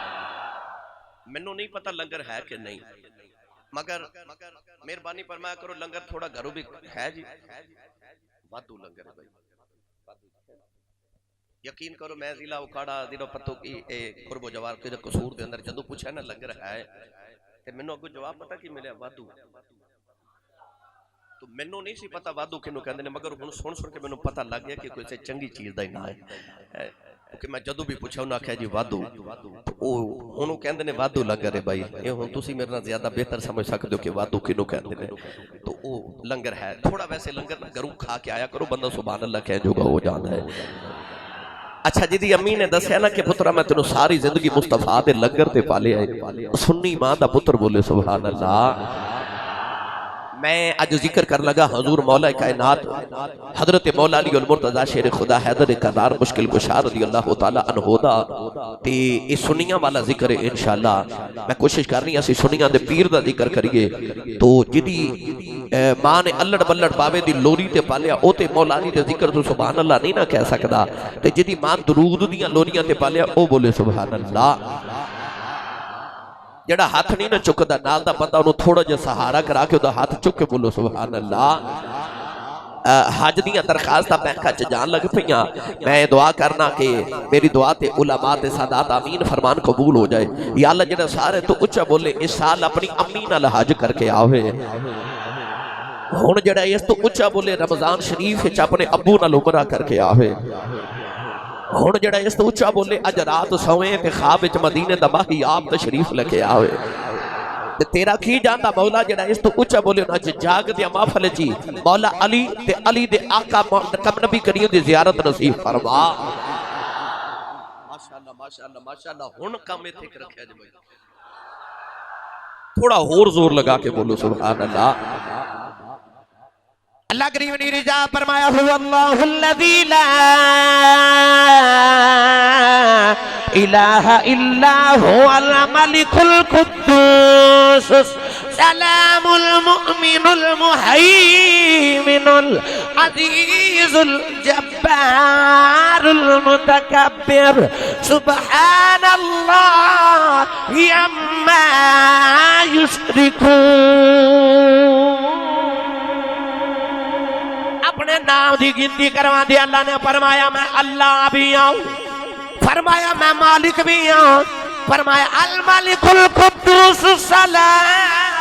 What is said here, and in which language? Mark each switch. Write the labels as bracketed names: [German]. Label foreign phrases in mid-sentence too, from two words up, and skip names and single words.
[Punjabi] مینوں نہیں پتہ لنگر ہے کہ نہیں. مگر مہربانی فرمایا کرو لنگر تھوڑا گھروں بھی ہے جی وادو لنگر ہے بھائی یقین کرو میں ضلع اکھاڑا ضلع پتو کی قرب و جوار کے قصور دے اندر جدو پوچھا نا لنگر ہے تے مینوں اگوں جواب پتہ کی ملیا وادو تو مینوں نہیں سی پتہ وادو کینوں کہندے نے مگر ہن سن کے مینوں پتہ لگ گیا کہ کوئی چنگی چیز دا ہی نام ہے کہ میں جدو بھی پوچھا انہاں آکھیا جی وادو تو او ہن کہندے نے وادو لنگر ہے بھائی اے ہن تسی میرے نال زیادہ بہتر سمجھ سکدے ہو کہ وادو کینوں کہندے نے تو او لنگر ہے تھوڑا ویسے لنگر نہ گھروں کھا کے آیا کرو بندہ [Arabic] سبحان اللہ [Punjabi] کہہ جو گا ہو جاندا ہے اچھا جی دی امی نے دسیا نا کہ پترا میں تینوں ساری زندگی مصطفیٰ دے لنگر تے پالے آئے سنی ماں دا پتر بولے [Arabic] سبحان اللہ [Punjabi] میں آج ذکر کر لگا حضور مولا کائنات حضرت مولا علی المرتضی شیر خدا حیدر کرار مشکل کشا [Arabic] رضی اللہ تعالی عنہ [Punjabi] دا تے اس سنیاں والا ذکر ہے انشاءاللہ میں کوشش کرنی اسی سنیاں دے پیر دا ذکر کریے تو جدی ماں نے الڑ بلڑ پاوے دی لوری تے پالیا او تے مولا علی دے ذکر تو [Arabic] سبحان اللہ [Punjabi] نہیں نہ کہہ سکدا تے جدی ماں درود دیاں لوریاں تے پالیا او بولے [Arabic] سبحان اللہ [Punjabi] جڑا ہاتھ نہیں نہ چکدا نال دا بندہ انہوں تھوڑا جا سہارا کرا کے دا ہاتھ چک کے بولو [Arabic] سبحان اللہ [Punjabi] حج دیاں درخواستہ بینکا چ جان لگ پئیاں میں دعا کرنا کہ میری دعا تے علماء تے سادات آمین فرمان قبول ہو جائے یا اللہ جڑا سارے تو اچھا بولے اس سال اپنی امی نال حج کر کے آوے ہن جڑا اس تو اچھا بولے رمضان شریف وچ اپنے ابو نال عمرہ کر کے آوے ہن جڑا اس تو اچھا بولے اج رات سوئیں تے خواب وچ مدینے دا ماہی آپ تشریف لے آوے تے تیرا کی جاندا مولا جڑا اس تو اچھا بولے نا جاگ دے محفل جی مولا علی تے علی دے آقا کم نبی کریم دی زیارت نصیب فرما ماشاءاللہ ماشاءاللہ ماشاءاللہ ہن کم ایتھے تے رکھیا جی بھائی تھوڑا اور زور لگا کے بولو [Arabic] سبحان اللہ [Punjabi] اللہ کریم نے رجا فرمایا [Arabic] هو اللہ الذی لا الہ الا هو الملک القدوس سلام المؤمن المہیمن العزیز الجبار المتکبر سبحان اللہ عما [Punjabi] یشرکون اپنے نام دی گنتی کروا دی اللہ نے فرمایا میں اللہ بھی آؤں فرمایا میں مالک بھی آؤں فرمایا [Arabic] الملک القدوس السلام